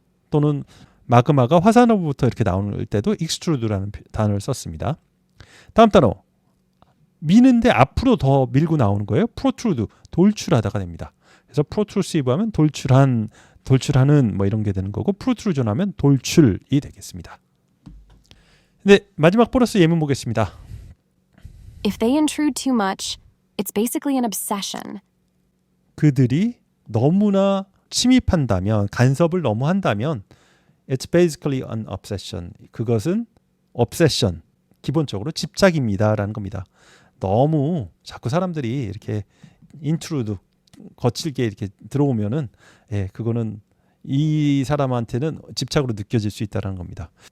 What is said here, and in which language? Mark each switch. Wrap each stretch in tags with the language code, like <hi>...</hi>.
<ko>또는 마그마가 화산으로부터 이렇게 나오는 때도 extrude라는 단어를 썼습니다. 다음 단어. 미는데 앞으로 더 밀고 나오는 거예요. protrude, 돌출하다가 됩니다. 그래서 protrusive 하면 돌출하는 뭐 이런 게 되는 거고 protrusion 하면 돌출이 되겠습니다. 네, 마지막 보너스 예문 보겠습니다.</ko> <en>If they intrude too much, it's basically an obsession.</en> <ko>그들이 너무나 침입한다면, 간섭을 너무 한다면</ko> <en>it's basically an obsession.</en> <ko>그것은 obsession, 기본적으로 집착입니다라는 겁니다. 너무 자꾸 사람들이 이렇게 intrude, 거칠게 이렇게 들어오면은, 예, 그거는 이 사람한테는 집착으로 느껴질 수 있다는 겁니다.</ko>